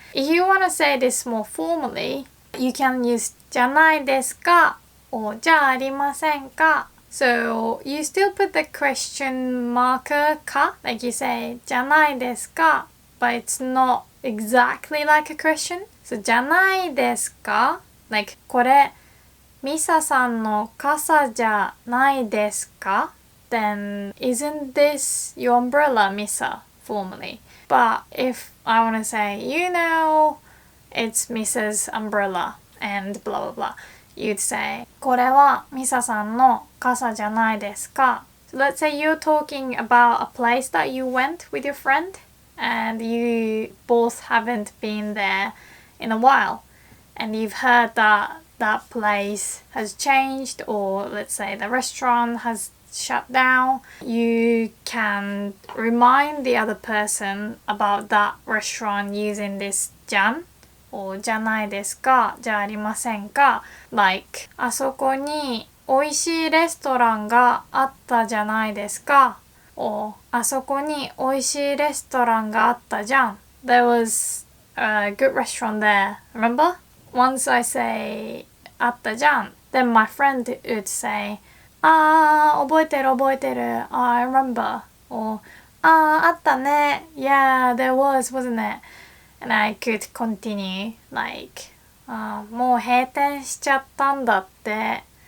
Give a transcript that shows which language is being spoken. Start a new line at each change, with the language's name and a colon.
English: If you want to say this more formally, you can use じゃないですか or じゃありませんか. So you still put the question marker か like you say じゃないですか but it's not exactly like a question. So じゃないですか like
Japanese: これミサさんの傘じゃないですか
English: Then isn't this your umbrella, Misa, formally? But if I want to say, you know, it's Misa's umbrella and blah blah blah, you'd say
Japanese: これはミサさんの傘じゃないですか
English: So let's say you're talking about a place that you went with your friend and you both haven't been there in a while and you've heard that that place has changed, or let's say the restaurant has shut down. You can remind the other person about that restaurant using this じゃん or じゃないですかじゃありませんか like
Japanese: あそこに美味しいレストランがあったじゃないですか
English: or
Japanese: あそこに美味しいレストランがあったじゃん
English: There was a good restaurant there, remember? Once I say
Japanese: あったじゃん
English: then my friend would say
Japanese: 覚えてる
English: I remember or
Japanese: あったね
English: yeah there was wasn't it and I could continue like
Japanese: もう閉店しちゃったんだって